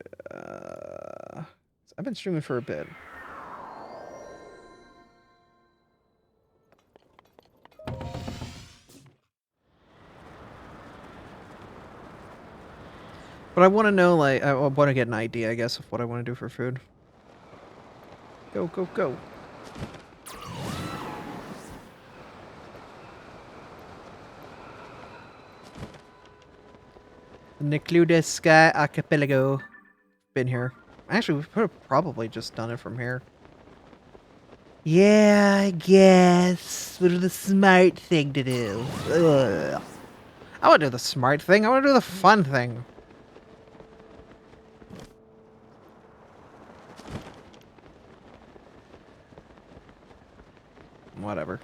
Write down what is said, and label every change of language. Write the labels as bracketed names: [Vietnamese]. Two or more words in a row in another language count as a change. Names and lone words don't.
[English] I've been streaming for a bit. But I want to know, like, I want to get an idea, I guess, of what I want to do for food. Go, go, go. Nicludes Archipelago. Been here. Actually, we could have probably just done it from here. Yeah, I guess. What is the smart thing to do? Ugh. I want to do the smart thing. I want to do the fun thing. Whatever.